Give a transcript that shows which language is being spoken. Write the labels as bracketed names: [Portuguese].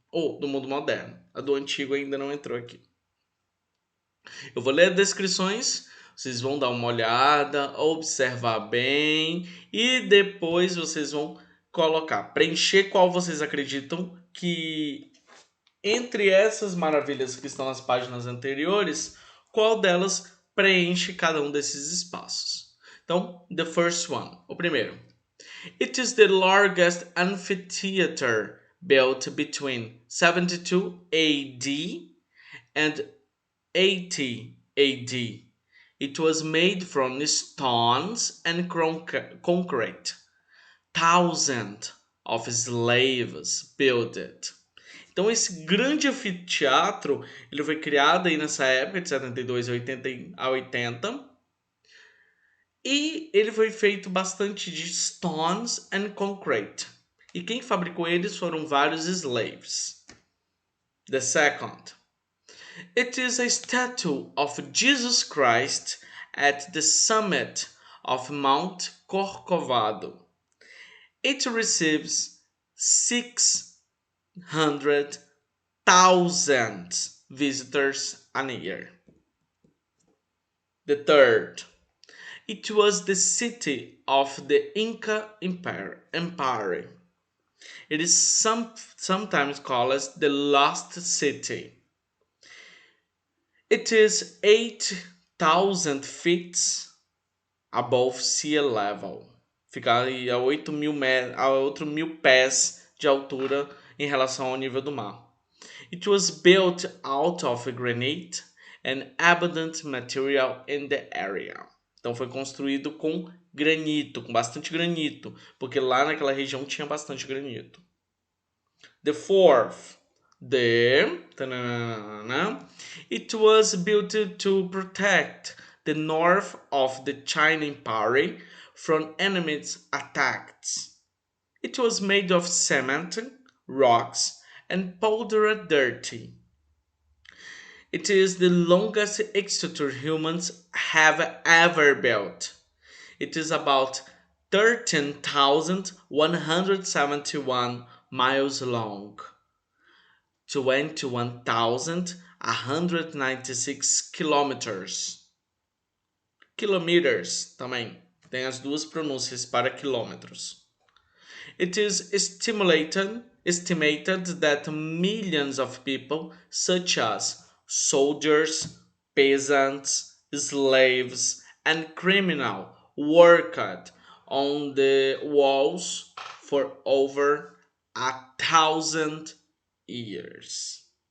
[Portuguese] Ou do mundo moderno. A do antigo ainda não entrou aqui. Eu vou ler as descrições, vocês vão dar uma olhada, observar bem e depois vocês vão preencher qual vocês acreditam que entre essas maravilhas que estão nas páginas anteriores, qual delas preenche cada um desses espaços. Então, [English] the first one, [Portuguese] o primeiro. [English] It is the largest amphitheater built between 72 AD and 80 AD. It was made from stones and concrete. Thousands of slaves built it. [Portuguese] Então esse grande anfiteatro, ele foi criado aí nessa época de 72 a 80. E ele foi feito bastante de [English] stones and concrete. [Portuguese] E quem fabricou eles foram vários slaves. [English] The second. It is a statue of Jesus Christ at the summit of Mount Corcovado. It receives 600,000 visitors a year. The third. It was the city of the Inca Empire. It is sometimes called the Lost City. It is 8,000 feet above sea level. [Portuguese] Fica aí a 8.000 pés de altura em relação ao nível do mar. [English] It was built out of granite and abundant material in the area. [Portuguese] Então foi construído com granito, com bastante granito, porque lá naquela região tinha bastante granito. [English] The fourth. It was built to protect the north of the China Empire from enemies' attacks. It was made of cement, rocks, and powdered dirt. It is the longest structure humans have ever built. It is about 13,171 miles long, 21,196 kilometers. [Portuguese] Kilometers também. Tem as duas pronúncias para quilômetros. [English] It is estimated that millions of people, such as soldiers, peasants, slaves, and criminals, worked on the walls for over 1,000 years.